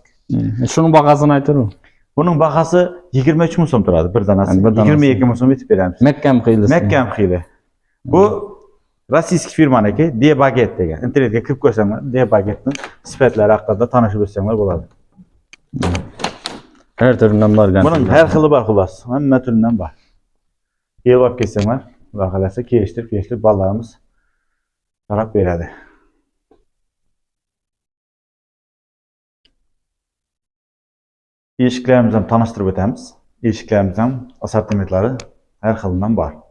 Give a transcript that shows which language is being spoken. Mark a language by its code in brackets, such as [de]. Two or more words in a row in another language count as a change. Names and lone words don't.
[tr] Şunun bahasını aytırım. [uz] Bunun bahası 23 ming so'm turadi bir danasi. 22 ming so'm etib beramiz. Mekkam xiyli. Mekkam xiyli. Bu rossiyskiy firmaniki D-Baget degan. Internetga kirib ko'rsanglar, D-Bagetning sifatlari haqida tanishib o'tsanglar bo'ladi. [tr] Her türünden var gantel. [uz] Bunun her xili bor xullas. Hamma turidan bor. Kelib olib kelsanglar, xudo xolasa kelishtirib bolalarimiz qarab beradi. Eshiklarimizni tanishtirib o'tamiz. Eshiklarimizning assortimentlari har xilidan bor.